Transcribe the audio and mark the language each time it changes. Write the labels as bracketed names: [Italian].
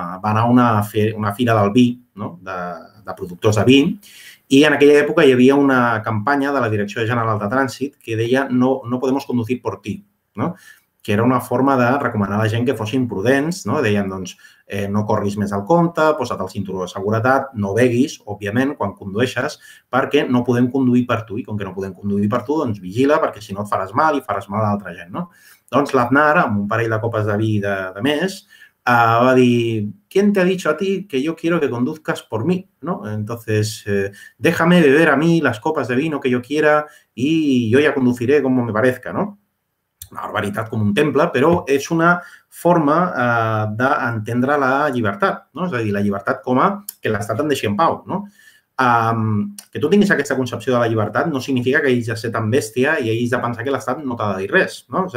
[Catalan] anar a una fira del vi, de productors de vi, i en aquella època hi havia una campanya de la Direcció General de Trànsit que deia [Spanish] no podemos conducir por ti, [Catalan] que era una forma de recomanar a la gent que fossin prudents, deien, no corris més al compte, posa't el cinturó de seguretat, no beguis, òbviament, quan condueixes, perquè no podem conduir per tu, i com que no podem conduir per tu, doncs vigila, perquè si no et faràs mal i faràs mal a l'altra gent. Doncs l'Aznar, amb un parell de copes de vi de més, va dir, [Spanish] ¿quién te ha dicho a ti que yo quiero que conduzcas por mí? ¿No? Entonces, déjame beber a mí las copas de vino que yo quiera y yo ya conduciré como me parezca, ¿no? [Catalan] Una barbaritat com un temple, però és una forma d'entendre la llibertat, no? És a dir, la llibertat com a que l'Estat em deixi en pau, no? Que tu tinguis aquesta concepció de la llibertat no significa que hagis de ser tan bèstia i hagis de pensar que l'Estat no t'ha de dir res, no?